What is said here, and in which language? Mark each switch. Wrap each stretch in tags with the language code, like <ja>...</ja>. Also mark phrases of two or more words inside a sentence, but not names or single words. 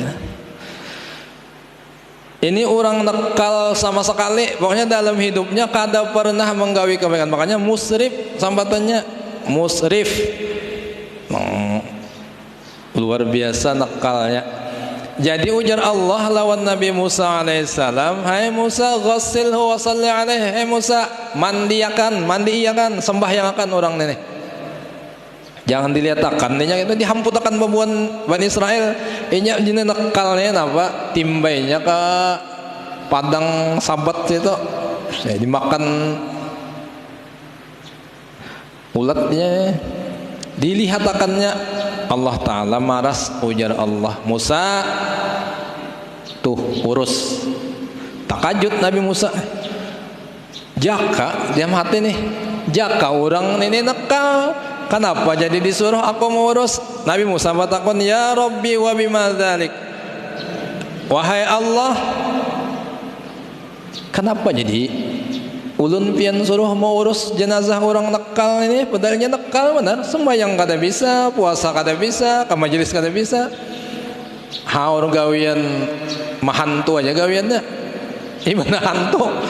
<bjn>Ini orang nakal sama sekali, pokoknya dalam hidupnya kada pernah menggawi kebaikan, makanya musrif sambatannya musrif. Luar biasa nakalnya. Jadi ujar Allah lawan Nabi Musa alaihissalam, hai Musa</bjn> <ar>غسله وصل عليه,</ar> <bjn>hai Musa mandiakan, mandiiakan, sembahyangakan orang ini. Jangan diliatakan, ini itu dihamputakan babuan Bani Israel. Inya jenis nakalnya apa? Timbainya ke padang sabat itu, dimakan ulatnya, dilihatakannya. Allah Ta'ala maras, ujar Allah, Musa tuh urus. Takajut Nabi Musa, jaka dia mati nih, jaka orang ini nakal, kenapa jadi disuruh aku mengurus? Nabi Musa bertakon,</bjn> <ar>يا رب وبما ذلك,</ar> <bjn>wahai Allah, kenapa jadi ulun pian suruh mau urus jenazah orang nakal ini? Padahalnya nakal benar, sembahyang kada bisa, puasa kada bisa, ke majelis kada bisa. Haur gawian mahantu aja gawiannya, gimana hantu?</bjn>